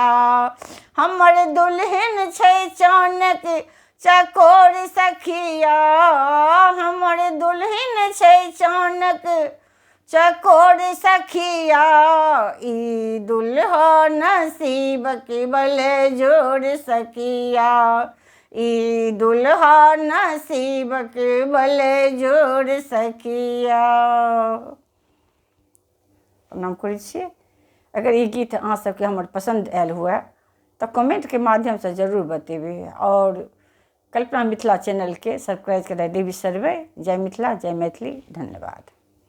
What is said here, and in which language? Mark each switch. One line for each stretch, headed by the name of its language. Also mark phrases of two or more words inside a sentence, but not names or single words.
Maithili: हमर दुल्हन छै चानक चकोर सखिया, हमर दुल्हन छै चानक चकोर सखिया, ई दुल्हा नसीब के बले जोर सखिया, ई दुल्हा नसीब के बले जोर सखिया। प्रणाम करै छी। अगर ये गीत अहाँ सबके हमर पसंद आयल हुए तो कमेंट के माध्यम से जरूर बतेबे, और कल्पना मिथिला चैनल के सब्सक्राइब करा देवी सर्वे। जय मिथिला, जय मैथिली, धन्यवाद।